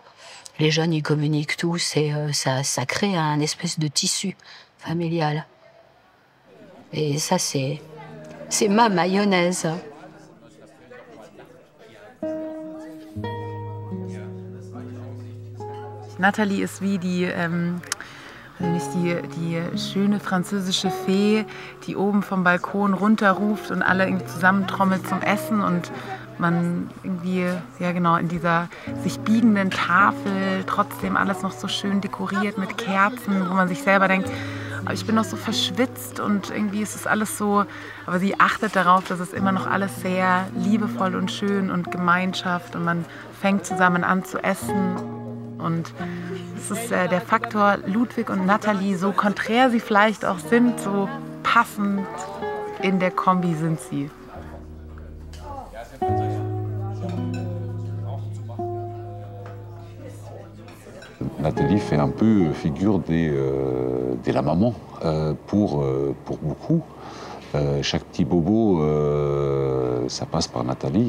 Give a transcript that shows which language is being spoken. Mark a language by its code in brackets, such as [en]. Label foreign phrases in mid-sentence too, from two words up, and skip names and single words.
[fr] Les jeunes, ils communiquent tous et ça crée un espèce de tissu familial. Et ça, c'est ma mayonnaise. [de] Nathalie ist wie die schöne französische Fee, die oben vom Balkon runterruft und alle irgendwie zusammentrommelt zum Essen und man irgendwie, ja genau, in dieser sich biegenden Tafel trotzdem alles noch so schön dekoriert mit Kerzen, wo man sich selber denkt, aber ich bin noch so verschwitzt und irgendwie ist es alles so, aber sie achtet darauf, dass es immer noch alles sehr liebevoll und schön und Gemeinschaft und man fängt zusammen an zu essen. Und es ist der Faktor Ludwig und Nathalie, so konträr sie vielleicht auch sind, so passend in der Kombi sind sie. [fr] Nathalie fait un peu figure de la maman pour beaucoup. Chaque petit bobo, ça passe par Nathalie.